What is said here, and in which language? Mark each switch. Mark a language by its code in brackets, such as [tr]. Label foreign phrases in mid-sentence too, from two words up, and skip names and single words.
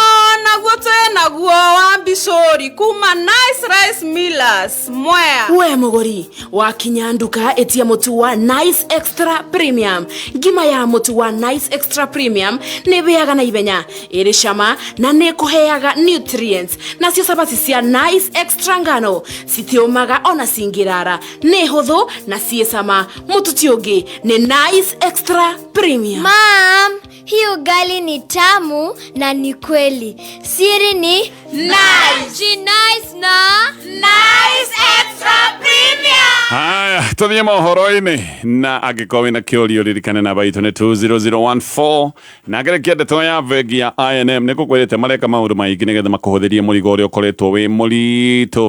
[ki] naguo naguo wa Bishori kuma Nice Rice Millers Mwea we mũgũri wakinya nduka etia mũtu wa Nice Extra Premium ngima ya mũtu wa Nice Extra Premium nĩ bĩaga na ibenya ĩrĩ cama na nĩ kũheaga nutrients nacio sabati cia Nice Extra ngano citiũmaga ona cingĩrara nĩ hũthũ na ciĩ cama mũtu ti ũngĩ nĩ Nice Extra Premium. [sw] Mom, hii ugali ni tamu na ni kweli. Siri ni nice. Nice na Nice Extra Premium. [ki] Haya, tũthiĩ mohoro-inĩ na angĩkorwo wĩna kĩũria ũririkane namba itũ nĩ 20014 na ngerekia ndeto ya bengi ya I&M nĩ kũkwĩrĩte mareka maũndũ maingĩ nĩgetha makũhũthĩrie mũrigo ũrĩa ũkoretwo wĩ mũritũ.